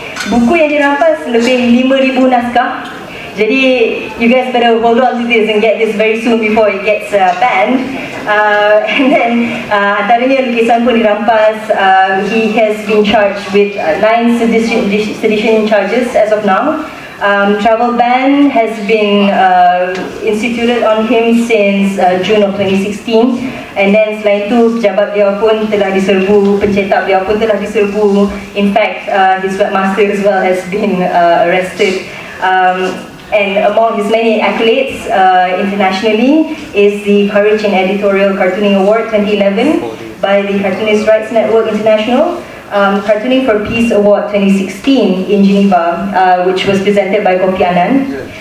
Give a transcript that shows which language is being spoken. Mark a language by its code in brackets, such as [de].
[ms] Buku yang dirampas lebih 5,000 naskah. [en] Jadi you guys better hold on to this and get this very soon before it gets banned. And then [ms] antaranya lukisan pun dirampas. [en] He has been charged with 9 sedition charges as of now. Travel ban has been instituted on him since June of 2016. And then [ms] selain itu, pejabat beliau pun telah diserbu, pencetak beliau pun telah diserbu. [en] In fact, his webmaster as well has been arrested. And among his many accolades internationally is the Courage in Editorial Cartooning Award 2011 by the Cartoonist Rights Network International, Cartooning for Peace Award 2016 in Geneva, which was presented by Kofi Annan,